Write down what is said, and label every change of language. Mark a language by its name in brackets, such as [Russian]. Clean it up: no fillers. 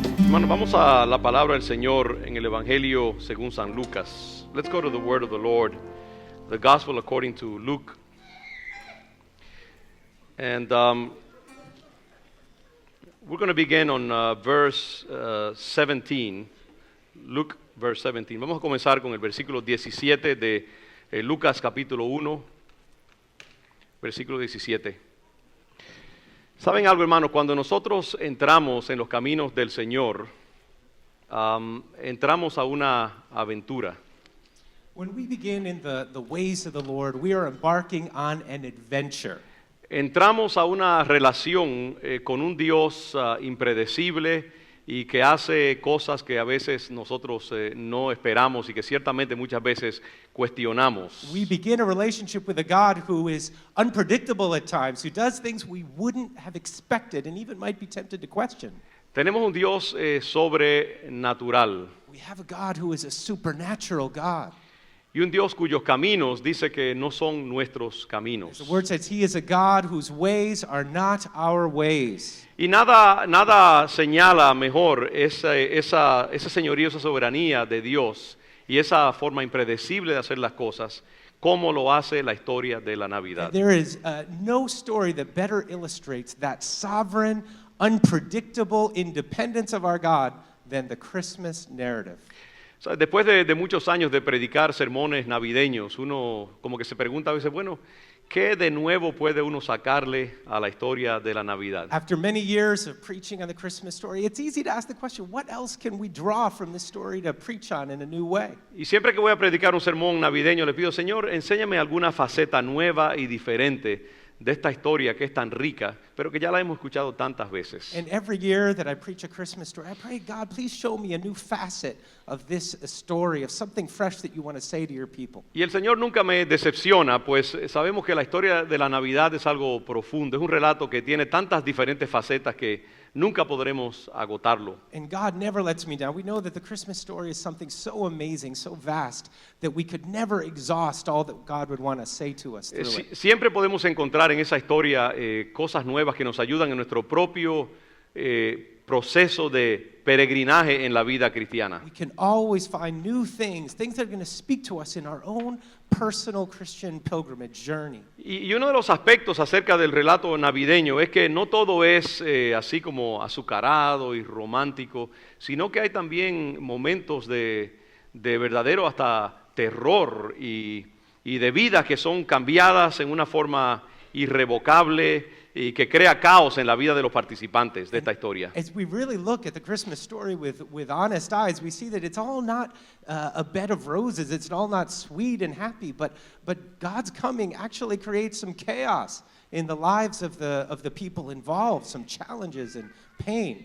[Spanish] Vamos a la palabra del Señor en el Evangelio según San Lucas. [English] Let's go to the word of the Lord, the Gospel according to Luke. And we're going to begin on verse 17, Luke verse 17. [Spanish] Vamos a comenzar con el versículo 17 de Lucas capítulo 1, versículo 17. ¿Saben algo, hermano? Cuando nosotros entramos en los caminos del Señor, entramos a una aventura. [English] When we begin in the ways of the Lord, we are embarking on an adventure. [Spanish] Entramos a una relación con un Dios impredecible y que hace cosas que a veces nosotros no esperamos y que ciertamente muchas veces cuestionamos. [English] We begin a relationship with a God who is unpredictable at times, who does things we wouldn't have expected and even might be tempted to question. [Spanish] Tenemos un Dios sobrenatural [English] We have a God who is a supernatural God. [Spanish] y un Dios cuyos caminos dice que no son nuestros caminos. [English] The word says he is a God whose ways are not our ways. [Spanish] Y nada señala mejor ese señorío, esa soberanía de Dios y esa forma impredecible de hacer las cosas, como lo hace la historia de la Navidad. [English] There is no story that better illustrates that sovereign, unpredictable independence of our God than the Christmas narrative. [Spanish] O sea, después de muchos años de predicar sermones navideños, uno como que se pregunta a veces, bueno, ¿qué de nuevo puede uno sacarle a la historia de la Navidad? [English] After many years of preaching on the Christmas story, it's easy to ask the question, what else can we draw from this story to preach on in a new way? [Spanish] Y siempre que voy a predicar un sermón navideño, le pido, Señor, enséñame alguna faceta nueva y diferente de esta historia que es tan rica, pero que ya la hemos escuchado tantas veces. [English] And every year that I preach a Christmas story, I pray, God, please show me a new facet of this story, of something fresh that you want to say to your people. [Spanish] Y el Señor nunca me decepciona, pues sabemos que la historia de la Navidad es algo profundo, es un relato que tiene tantas diferentes facetas que nunca podremos agotarlo. [English] And God never lets me down. We know that the Christmas story is something so amazing, so vast, that we could never exhaust all that God would want to say to us through it. [Spanish] Siempre podemos encontrar en esa historia cosas nuevas que nos ayudan en nuestro propio proceso de peregrinaje en la vida cristiana. [English] We can always find new things that are going to speak to us in our own personal Christian pilgrimage journey. [Spanish] Y uno de los aspectos acerca del relato navideño es que no todo es así como azucarado y romántico, sino que hay también momentos de verdadero hasta terror y de vidas que son cambiadas en una forma irrevocable y que crea caos en la vida de los participantes de esta historia. [English] As we really look at the Christmas story with honest eyes, we see that it's all not a bed of roses. It's all not sweet and happy, but God's coming actually creates some chaos in the lives of the people involved, some challenges and pain.